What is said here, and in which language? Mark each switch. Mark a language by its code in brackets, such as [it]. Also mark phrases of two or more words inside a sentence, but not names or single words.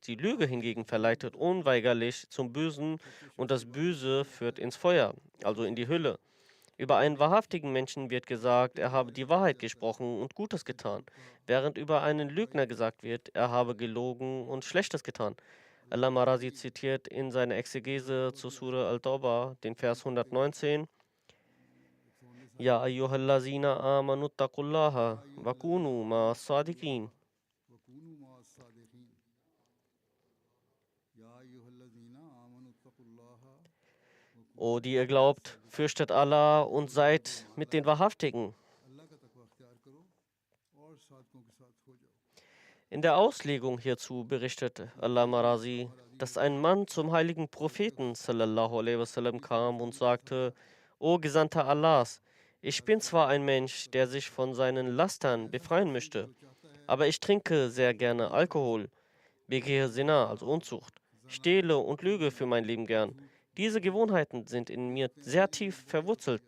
[de] Die Lüge hingegen verleitet unweigerlich zum Bösen und das Böse führt ins Feuer, also in die Hölle. Über einen wahrhaftigen Menschen wird gesagt, er habe die Wahrheit gesprochen und Gutes getan, während über einen Lügner gesagt wird, er habe gelogen und Schlechtes getan. Allama Razi zitiert in seiner Exegese zur Surah Al-Tawbah den Vers 119, [ar] يا أيها الذين آمنوا اتقوا الله وكونوا مع الصادقين. [de] O die ihr glaubt, fürchtet Allah und seid mit den Wahrhaftigen. In der Auslegung hierzu berichtet Allama Razi, dass ein Mann zum heiligen Propheten [ar] صلى الله عليه وسلم [de] kam und sagte, O Gesandter Allahs, ich bin zwar ein Mensch, der sich von seinen Lastern befreien möchte, aber ich trinke sehr gerne Alkohol, begehe Zina, also Unzucht, stehle und lüge für mein Leben gern. Diese Gewohnheiten sind in mir sehr tief verwurzelt.